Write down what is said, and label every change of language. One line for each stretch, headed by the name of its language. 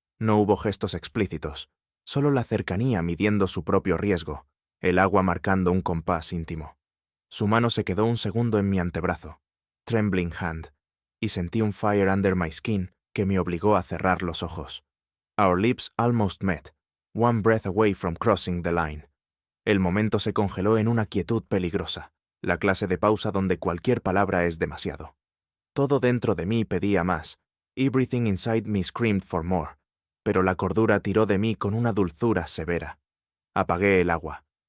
Spanish: No hubo gestos explícitos, solo la cercanía midiendo su propio riesgo, el agua marcando un compás íntimo. Su mano se quedó un segundo en mi antebrazo,
English: trembling hand,
Spanish: y sentí un
English: fire under my skin
Spanish: que me obligó a cerrar los ojos.
English: Our lips almost met, one breath away from crossing the line.
Spanish: El momento se congeló en una quietud peligrosa, la clase de pausa donde cualquier palabra es demasiado. Todo dentro de mí pedía más,
English: everything inside me screamed for more,
Spanish: pero la cordura tiró de mí con una dulzura severa. Apagué el agua.